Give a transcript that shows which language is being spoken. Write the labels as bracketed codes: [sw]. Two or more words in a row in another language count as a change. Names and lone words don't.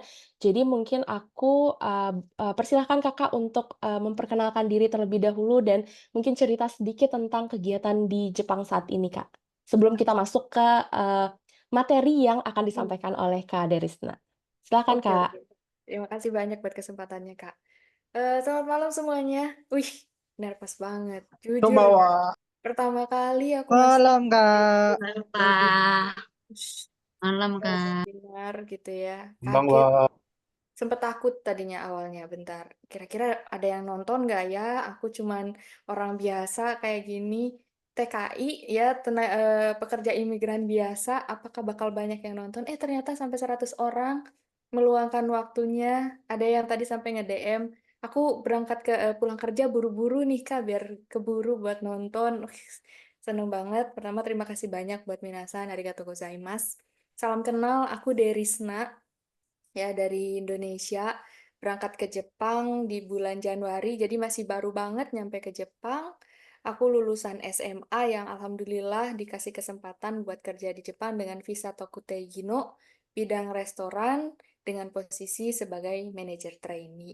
[id] Jadi mungkin aku, persilahkan Kakak untuk, memperkenalkan diri terlebih dahulu dan mungkin cerita sedikit tentang kegiatan di Jepang saat ini, Kak. Sebelum kita masuk ke, materi yang akan Hmm, disampaikan oleh Kak Derisna. Silakan, Oke, Kak. oke. Terima kasih banyak buat kesempatannya, Kak. Selamat malam semuanya. Wih, nervous banget. Jujur, [ja] こんばんは。 [id] pertama kali aku masuk Malam, Kak. webinar, Halo Kak, malam Kak. webinar gitu ya. Kaget. [ja] こんばんは。 [id] Sempet takut tadinya awalnya, bentar. Kira-kira ada yang nonton nggak ya? Aku cuman orang biasa kayak gini. TKI ya, pekerja imigran biasa. Apakah bakal banyak yang nonton? Ternyata sampai 100 orang meluangkan waktunya. Ada yang tadi sampai nge-DM. Aku berangkat pulang kerja buru-buru nih Kak, biar keburu buat nonton. Seneng banget. Pertama terima kasih banyak buat minasan. [ja] ありがとうございます. [id] Salam kenal, aku Derisna ya dari Indonesia berangkat ke Jepang di bulan Januari jadi masih baru banget nyampe ke Jepang. Aku lulusan SMA yang alhamdulillah dikasih kesempatan buat kerja di Jepang dengan visa Tokutei Gino bidang restoran dengan posisi sebagai manajer trainee.